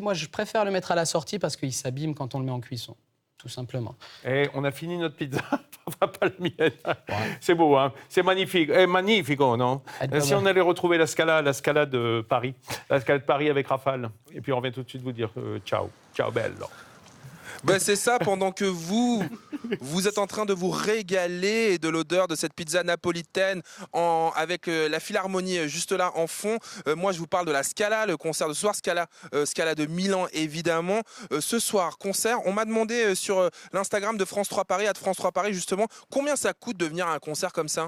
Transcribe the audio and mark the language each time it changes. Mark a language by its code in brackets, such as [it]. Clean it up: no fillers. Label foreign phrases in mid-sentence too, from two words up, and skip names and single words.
[fr] Moi, je préfère le mettre à la sortie parce qu'il s'abîme quand on le met en cuisson, tout simplement. Et on a fini notre pizza, pas la mienne. Ouais. C'est beau, hein? C'est magnifique. Magnifico, non? Si on allait retrouver la Scala de Paris, la Scala de Paris avec Rafale. Et puis on vient tout de suite vous dire [it] ciao, ciao bello. [fr] Ben c'est ça, pendant que vous êtes en train de vous régaler de l'odeur de cette pizza napolitaine avec la Philharmonie juste là en fond. Moi, je vous parle de la Scala, le concert de ce soir, Scala de Milan, évidemment. Ce soir, concert, on m'a demandé sur l'Instagram de France 3 Paris, @France 3 Paris, justement, combien ça coûte de venir à un concert comme ça?